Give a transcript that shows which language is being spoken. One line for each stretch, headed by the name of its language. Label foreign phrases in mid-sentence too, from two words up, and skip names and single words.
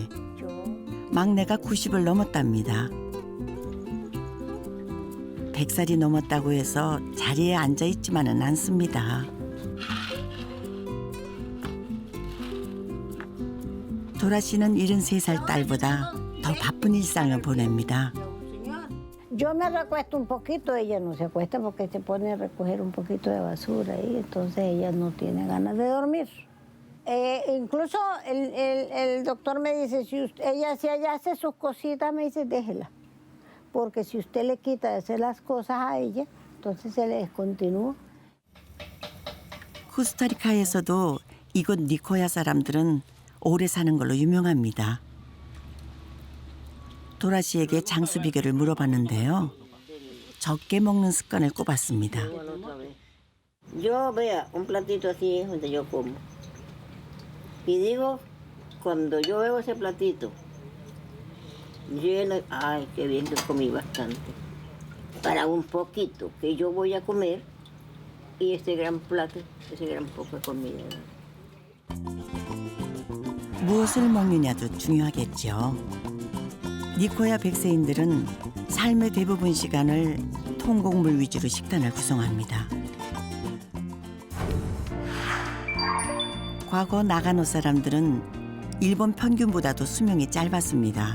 Korean: 막내가 90을 넘었답니다. 100살이 넘었다고 해서 자리에 앉아있지만은 않습니다. 도라 씨는 73살 딸보다 더 바쁜 일상을 보냅니다.
Spanish: Yo me recuesto un poquito, ella no se acuesta porque se pone a recoger un poquito de basura y entonces ella no tiene ganas de dormir. Incluso el doctor me dice, si ella hace sus cositas, me dice, déjela. Porque si usted le quita de hacer las cosas a ella, entonces se le descontinúa.
Korean: 코스타리카에서도 이곳 니코야 사람들은 오래 사는 걸로 유명합니다. 도라 씨에게 장수 비결을 물어봤는데요. 적게 먹는 습관을 꼽았습니다.
Spanish: Yo, vea, un platito así es donde yo como. Y digo, cuando yo veo ese platito, lleno, ay, qué bien que comí bastante. Para un poquito que yo voy a comer y ese gran plato, ese gran poco de comida.
Korean: 무엇을 먹느냐도 중요하겠죠. 니코야 백세인들은 삶의 대부분 시간을 통곡물 위주로 식단을 구성합니다. 과거 나가노 사람들은 일본 평균보다도 수명이 짧았습니다.